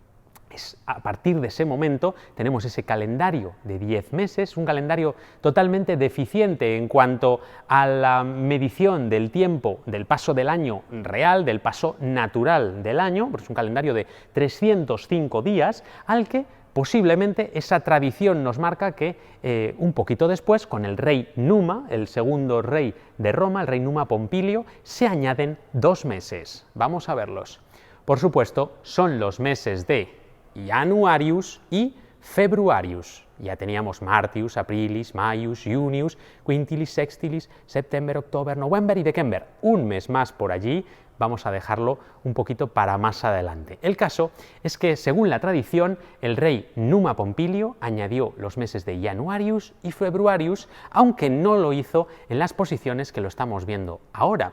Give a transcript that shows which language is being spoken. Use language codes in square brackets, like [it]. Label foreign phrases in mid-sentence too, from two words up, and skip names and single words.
[es] A partir de ese momento tenemos ese calendario de 10 meses, un calendario totalmente deficiente en cuanto a la medición del tiempo, del paso del año real, del paso natural del año, porque es un calendario de 305 días, al que posiblemente esa tradición nos marca que un poquito después, con el rey Numa, el segundo rey de Roma, el rey Numa Pompilio, se añaden 2 meses. Vamos a verlos. Por supuesto, son los meses de Januarius y Februarius. Ya teníamos Martius, Aprilis, Maius, Junius, Quintilis, Sextilis, September, October, November y December. Un mes más por allí, vamos a dejarlo un poquito para más adelante. El caso es que, según la tradición, el rey Numa Pompilio añadió los meses de Januarius y Februarius, aunque no lo hizo en las posiciones que lo estamos viendo ahora.